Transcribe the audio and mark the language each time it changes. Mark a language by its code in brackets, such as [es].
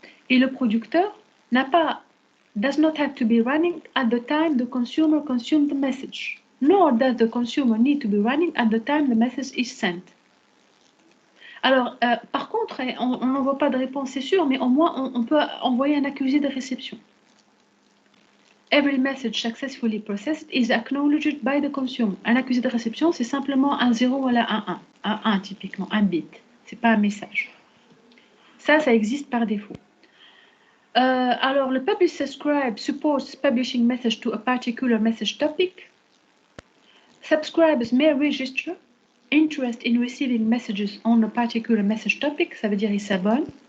[fr] Et le producteur [en] does not have to be running at the time the consumer consumes the message, nor does the consumer need to be running at the time the message is sent. [fr] Alors, par contre, on n'envoie pas de réponse, c'est sûr, mais au moins, on peut envoyer un accusé de réception. [en] Every message successfully processed is acknowledged by the consumer. [fr] Un accusé de réception, c'est simplement un 0 ou un 1. Un 1, typiquement, un bit. Ce n'est pas un message. Ça existe par défaut. [en] Alors, le Publish Subscribe supports publishing message to a particular message topic. Subscribers may register interest in receiving messages on a particular message topic, [fr] ça veut dire ils s'abonnent.